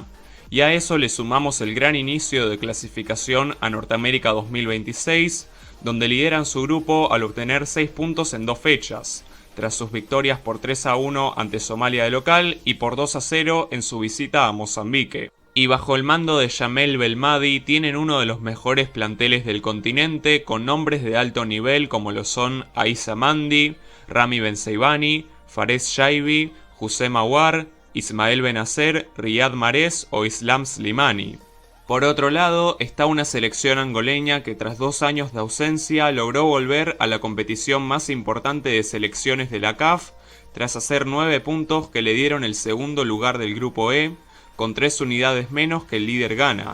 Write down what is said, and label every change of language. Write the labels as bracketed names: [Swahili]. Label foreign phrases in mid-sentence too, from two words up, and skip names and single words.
[Spanish] Y a eso le sumamos el gran inicio de clasificación a Norteamérica 2026, donde lideran su grupo al obtener 6 puntos en 2 fechas, tras sus victorias por 3-1 ante Somalia de local y por 2-0 en su visita a Mozambique. Y bajo el mando de Jamel Belmadi tienen uno de los mejores planteles del continente, con nombres de alto nivel como lo son Aissa Mandi, Rami Benseibani, Fares Shaibi, Hussein Mawar, Ismael Benacer, Riyad Mahrez o Islam Slimani. Por otro lado, está una selección angoleña que tras 2 años de ausencia logró volver a la competición más importante de selecciones de la CAF, tras hacer 9 puntos que le dieron el segundo lugar del grupo E, con 3 unidades menos que el líder Ghana.